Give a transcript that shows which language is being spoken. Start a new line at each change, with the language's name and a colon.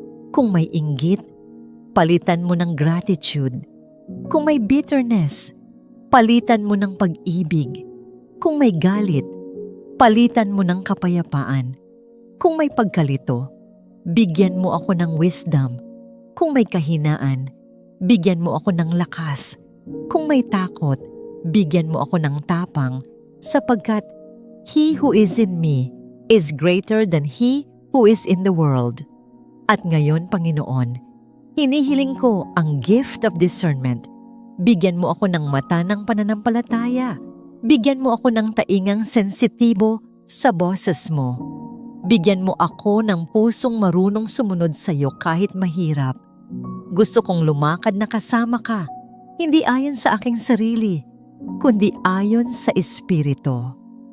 Filipino: Kung may inggit, palitan mo ng gratitude. Kung may bitterness, palitan mo ng pag-ibig. Kung may galit, palitan mo ng kapayapaan. Kung may pagkalito, bigyan mo ako ng wisdom. Kung may kahinaan, bigyan mo ako ng lakas. Kung may takot, bigyan mo ako ng tapang, sapagkat
English: he who is in me is greater than he who is in the world.
Filipino: At ngayon, Panginoon, hinihiling ko ang gift of discernment. Bigyan mo ako ng mata ng pananampalataya. Bigyan mo ako ng taingang sensitibo sa boses mo. Bigyan mo ako ng pusong marunong sumunod sa iyo kahit mahirap. Gusto kong lumakad na kasama ka, hindi ayon sa aking sarili, kundi ayon sa Espiritu.